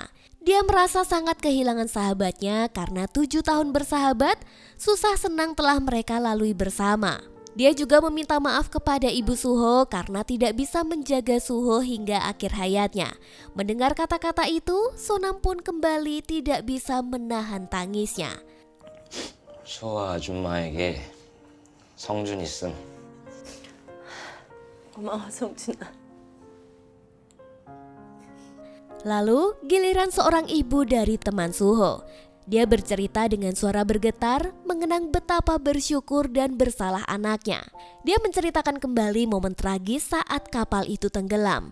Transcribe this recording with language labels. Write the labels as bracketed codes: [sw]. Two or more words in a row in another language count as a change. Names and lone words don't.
[id] Dia merasa sangat kehilangan sahabatnya karena 7 tahun bersahabat, susah senang telah mereka lalui bersama. Dia juga meminta maaf kepada ibu Suho karena tidak bisa menjaga Suho hingga akhir hayatnya. Mendengar kata-kata itu, Sonam pun kembali tidak bisa menahan tangisnya. [ko] 수호 아줌마에게 성준이 쓴 고마워 성준아. [id] Lalu giliran seorang ibu dari teman Suho. Dia bercerita dengan suara bergetar mengenang betapa bersyukur dan bersalah anaknya. Dia menceritakan kembali momen tragis saat kapal itu tenggelam.